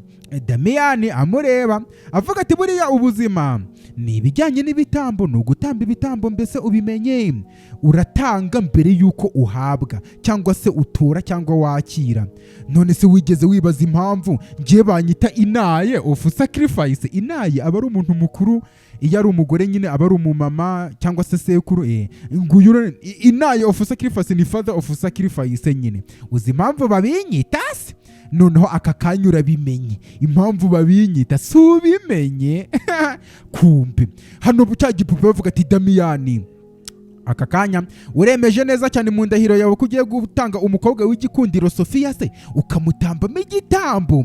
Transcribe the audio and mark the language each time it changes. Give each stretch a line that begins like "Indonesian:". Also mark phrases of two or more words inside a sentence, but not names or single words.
Kinyarwanda: Damiyani amureba avuga ati buriya ubuzima ni ibijyanye n'ibitambo, ni ugutamba ibitambo mbese ubimenye. Uratanga mbere yuko uhabwa cyangwa se utora cyangwa wakira. None se wigeze wibaza impamvu ngiye banyita inaye
English: of sacrifice?
Kinyarwanda: Inaye aba ari umuntu mukuru, iyo ari umugore nyine aba ari umumama cyangwa se sekuru. Nguyu inaye
English: of sacrifice
Kinyarwanda: ni
English: father of sacrifice
Kinyarwanda: nyine. Uzi impamvu babinyita se? Noneho aka kanya urabimenye impamvu babinyita, si ubimenye? Kumbe hano cya gipupe bavuga ati Damiyani aka kanya uremeje neza cyane mu ndahiro yawe ko ugiye gutanga umukobwa w'igikundiro Sofia se ukamutambamo igitambo.